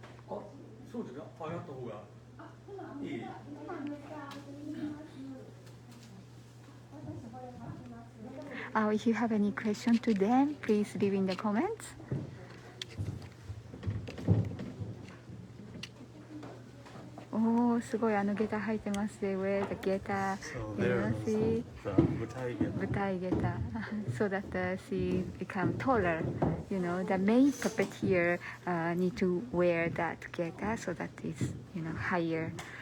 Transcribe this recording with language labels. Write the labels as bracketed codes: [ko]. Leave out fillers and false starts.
[ja] あ、そうですか。上がった方がいい。 [en] If you have any question to them, please leave in the comments. [ja] おお、すごい下駄履いてますね。 [en] Where the 下駄 So you know, there's see? the 舞台下駄。舞台下駄 so that she become taller. You know, the main puppeteer need to wear that 下駄 so that it's higher.